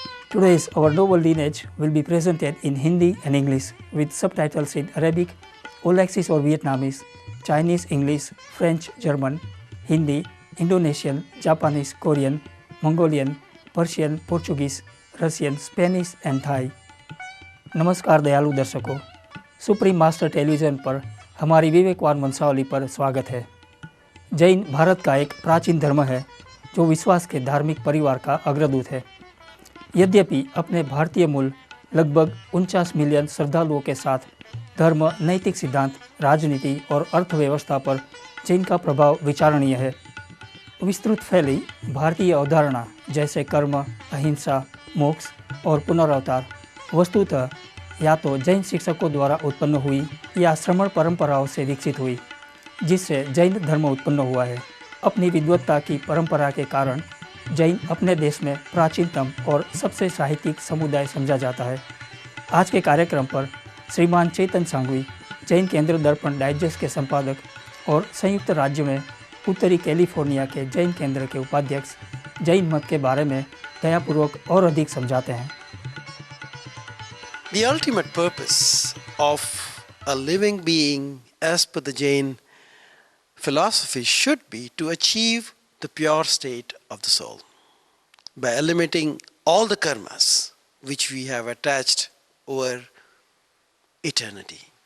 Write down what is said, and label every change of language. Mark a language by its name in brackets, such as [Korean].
[English] Today's our novel lineage will be presented in Hindi and English with subtitles in Arabic, Olaxis or Vietnamese, Chinese, English, French, German, Hindi, Indonesian, Japanese, Korean, Mongolian, Persian, Portuguese, Russian, Spanish and Thai. [Hindi] नमस्कार दयालु दर्शकों, supreme master television पर हमारी विवेकवान वंशावली पर स्वागत है। जैन भारत का एक प्राचीन धर्म है जो विश्वास के धार्मिक परिवार का अग्रदूत है। यद्यपि अपने भारतीय मूल लगभग 49 मिलियन श्रद्धालुओं के साथ धर्म, नैतिक सिद्धांत, राजनीति और अर्थव्यवस्था पर जैन का प्रभाव विचारणीय है। विस्तृत फैली भारतीय अवधारणा जैसे कर्म, अहिंसा, मोक्ष और पुनर्अवतार वस्तुतः या तो जैन शिक्षकों द्वारा उत्पन्न हुई या श्रमण परंपराओं से विकसित हुई, जिससे जैन धर्म उत्पन्न हुआ है। अपनी विद्वत्ता की परंपरा के कारण जैन अपने देश में प्राचीनतम और सबसे साहित्यिक समुदाय समझा जाता है। आज के कार्यक्रम पर श्रीमान चेतन सांघवी, जैन केंद्र दर्पण डाइजेस्ट के संपादक और संयुक्त राज्य में उत्तरी कैलिफोर्निया के जैन केंद्र के उपाध्यक्ष, जैन मत के बारे में दयापूर्वक और अधिक समझाते हैं। [English] The ultimate purpose of a living being as per the Jain philosophy should be to achieve the pure state of the soul by eliminating all the karmas which we have attached over eternity.